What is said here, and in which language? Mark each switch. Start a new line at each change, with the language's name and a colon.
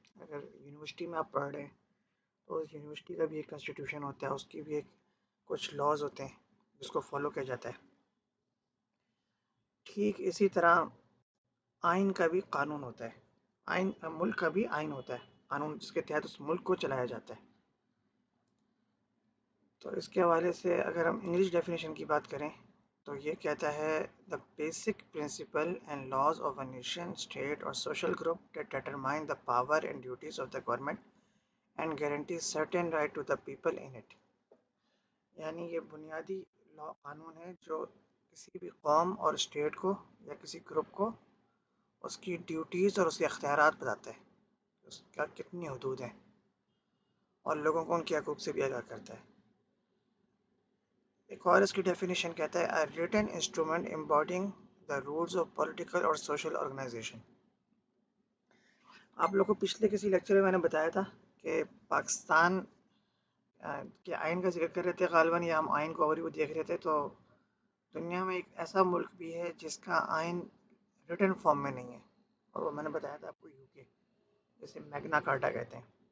Urdu: اگر یونیورسٹی میں آپ پڑھ رہے ہیں تو اس یونیورسٹی کا بھی ایک کانسٹیٹیوشن ہوتا ہے، اس کی بھی کچھ لاز ہوتے ہیں جس کو فالو کیا جاتا ہے. ٹھیک اسی طرح آئین کا بھی قانون ہوتا ہے. ملک کا بھی آئین ہوتا ہے، قانون جس کے تحت اس ملک کو چلایا جاتا ہے. تو اس کے حوالے سے اگر ہم انگلش ڈیفینیشن کی بات کریں تو یہ کہتا ہے
English: the basic principle and laws of a nation, state or social group that determine the power and duties of the government and guarantee certain right to the people in it.
Urdu: یعنی یہ بنیادی قانون ہے جو کسی بھی قوم اور اسٹیٹ کو یا کسی گروپ کو اس کی ڈیوٹیز اور اس کے اختیارات بتاتا ہے، اس کا کتنی حدود ہیں، اور لوگوں کو ان کے حقوق سے بھی آگاہ کرتا ہے. ایک اور اس کی ڈیفینیشن کہتا ہے
English: a written instrument embodying the rules of political or social organization.
Urdu: آپ لوگوں کو پچھلے کسی لیکچر میں نے بتایا تھا کہ پاکستان کے آئین کا ذکر کر رہے تھے غالباً، یا ہم آئین کو اوورویو دیکھ رہے تھے. تو دنیا میں ایک ایسا ملک بھی ہے جس کا آئین ریٹن فارم میں نہیں ہے، اور وہ میں نے بتایا تھا آپ کو یو کے، جسے میگنا کارٹا کہتے ہیں.